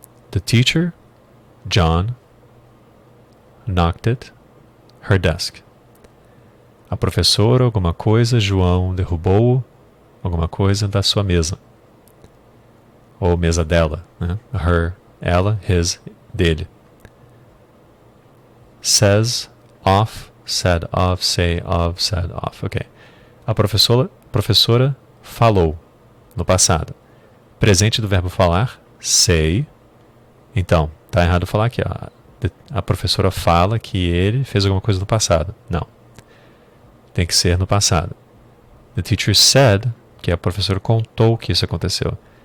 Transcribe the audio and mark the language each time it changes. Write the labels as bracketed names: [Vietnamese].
[English] The teacher, John, knocked at her desk. [Portuguese] A professora, alguma coisa, João derrubou alguma coisa da sua mesa. Ou mesa dela, né? Her, ela, his, dele. [English] Says, off, said of, say of, said off. [Portuguese] Ok. A professora falou no passado. Presente do verbo falar, say. Então, tá errado falar aqui, ó. A professora fala que ele fez alguma coisa no passado. Não. Tem que ser no passado. [English] The teacher said, [Portuguese] que a professora contou que isso aconteceu.